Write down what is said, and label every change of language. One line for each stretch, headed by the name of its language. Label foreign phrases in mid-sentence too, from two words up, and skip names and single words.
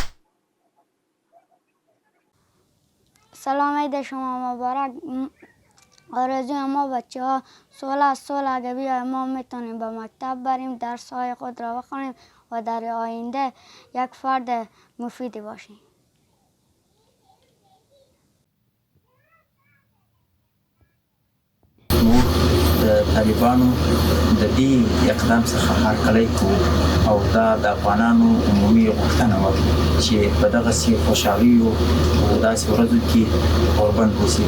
Persian: سلام عید شما مبارک. آرزوی ما بچه ها صلح اگه بیاید ما میتونیم به مکتب بریم، درس های خود را بخونیم و در آینده یک فرد مفیدی باشیم.
Pashto: د طالبانو د دې اقدام څخه هرکلی کوو او دا د افغانانو عمومي غوښتنه وه چې په دغسې خوشحالیو او داسې ورځو کې اوربند وسي.